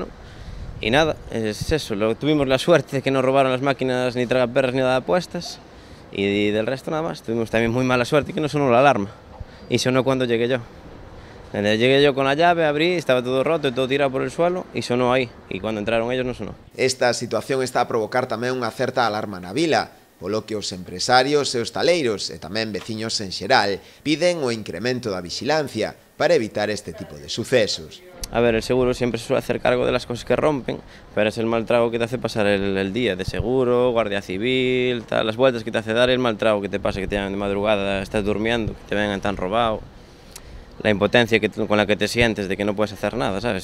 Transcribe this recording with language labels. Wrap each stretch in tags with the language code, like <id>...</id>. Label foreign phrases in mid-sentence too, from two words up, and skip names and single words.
<es>Y nada, es eso, tuvimos la suerte de que no robaron las máquinas ni tragaperras ni nada puestas, y del resto nada más. Tuvimos también muy mala suerte que no sonó la alarma, y sonó cuando llegué yo. Llegué yo con la llave, abrí, estaba todo roto y todo tirado por el suelo, y sonó ahí, y cuando entraron ellos no sonó.</es> <gl>Esta situación está a provocar tamén unha certa alarma na vila, polo que os empresarios e os taleiros, e tamén veciños en xeral, piden o incremento da vixilancia para evitar este tipo de sucesos.</gl> <es>A ver, el seguro siempre se suele hacer cargo de las cosas que rompen, pero es el mal trago que te hace pasar el día de seguro, guardia civil, tal, las vueltas que te hace dar, el mal trago que te pasa, que te llaman de madrugada, estás durmiendo, que te vengan tan robado, la impotencia con la que te sientes de que no puedes hacer nada, ¿sabes?</es>